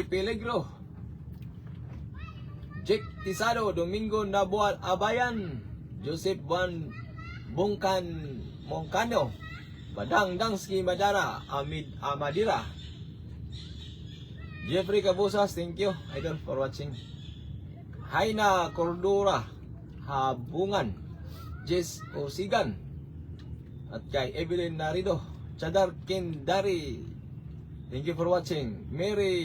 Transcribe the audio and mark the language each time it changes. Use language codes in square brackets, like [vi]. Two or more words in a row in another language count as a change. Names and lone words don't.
[en] Peligro, Jake Tisado, Domingo Nabual Abayan, Joseph Juan Bungkan Moncano, Badang Dangski Madara, Amid Amadira, Jeffrey Cabusas, thank you idol for watching. Haina Cordura Habungan, Jess Osigan, at kay Evelyn Narido, Chadar Kendari, thank you for watching. Mary